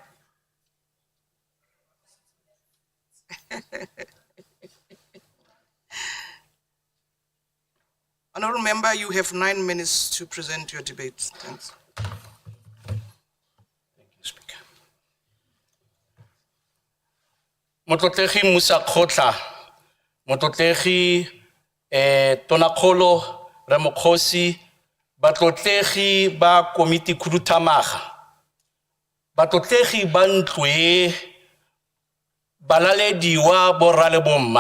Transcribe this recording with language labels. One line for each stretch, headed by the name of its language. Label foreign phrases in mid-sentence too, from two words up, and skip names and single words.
English: Honorable Member, you have 9 minutes to present your debate. Thanks. Thank you, Speaker.
Tswana: Motlotlegi Musa Khotla, Motlotlegi Tonakgolo Ramokgosi, batlotlegi ba komiti khuduthamaga, batlotlegi ba ntlo e, balalediwa borra le bomma.